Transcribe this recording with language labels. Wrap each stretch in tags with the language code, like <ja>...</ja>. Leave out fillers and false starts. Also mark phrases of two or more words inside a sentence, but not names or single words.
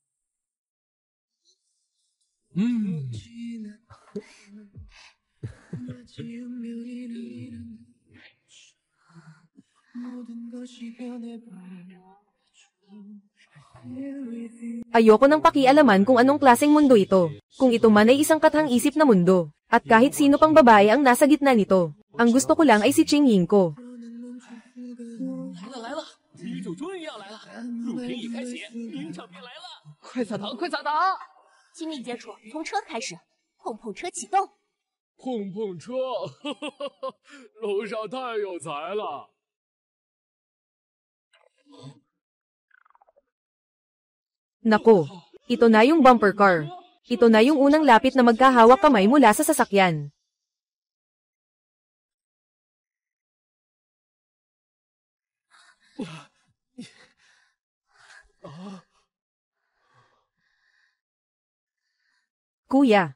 <tl>Ayoko nang pakialaman kung anong klaseng mundo ito. Kung ito man ay isang kathang-isip na mundo. At kahit sino pang babae ang nasa gitna nito. Ang gusto ko lang ay si Ching Ying ko.</tl> <zh>来了，女主终于要来了！录屏已开启，名场面来了！快撒糖，快撒糖！亲密接触，从车开始，碰碰车启动。碰碰车，楼上太有才了。</zh> <tl>Nako, ito na yung</tl> <en>bumper car.</en> <tl>Ito na yung unang lapit na magkahawak kamay mula sa sasakyan. Kuya.</tl>